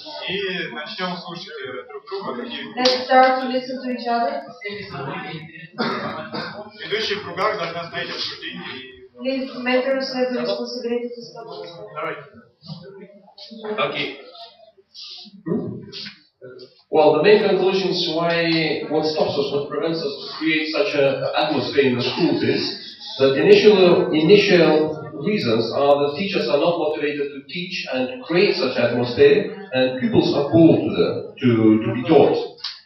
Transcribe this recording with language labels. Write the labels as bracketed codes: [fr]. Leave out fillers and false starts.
[ru] И начнем слушать друг друга. [en] Let's start to listen to each other. [ru] Ведущие в кругах должны остановить обсуждение. [en] Please, mentors have the responsibility to stop. [ru] Давайте. [en] Okay. Well, the main conclusions what stops us, what prevents us to create such an atmosphere in the schools is that initial reasons are that teachers are not motivated to teach and create such atmosphere, and pupils are bored to be taught.